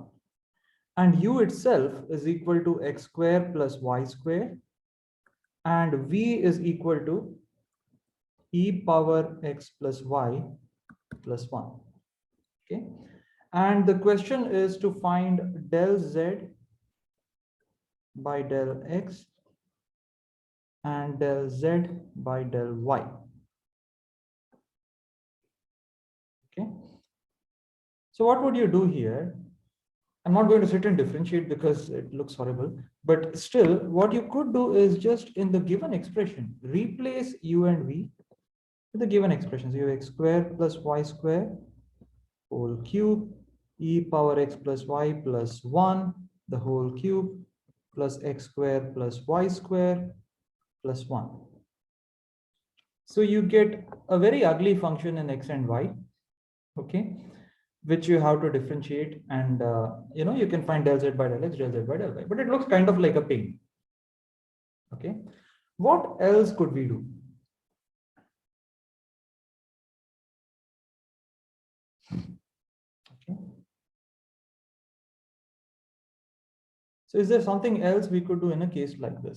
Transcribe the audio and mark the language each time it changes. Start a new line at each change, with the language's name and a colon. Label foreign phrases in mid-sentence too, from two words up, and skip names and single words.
English: And u itself is equal to x square plus y square. And v is equal to e power x plus y plus 1. Okay. And the question is to find del z by del x and del z by del y. Okay. So what would you do here? I'm not going to sit and differentiate because it looks horrible, but still what you could do is just in the given expression, replace u and v with the given expressions. You have x square plus y square whole cube, e power x plus y plus 1, the whole cube, plus x square plus y square plus 1. So you get a very ugly function in x and y, okay, which you have to differentiate, and you can find del z by del x, del z by del y, but it looks kind of like a pain. Okay, what else could we do? Okay. So is there something else we could do in a case like this?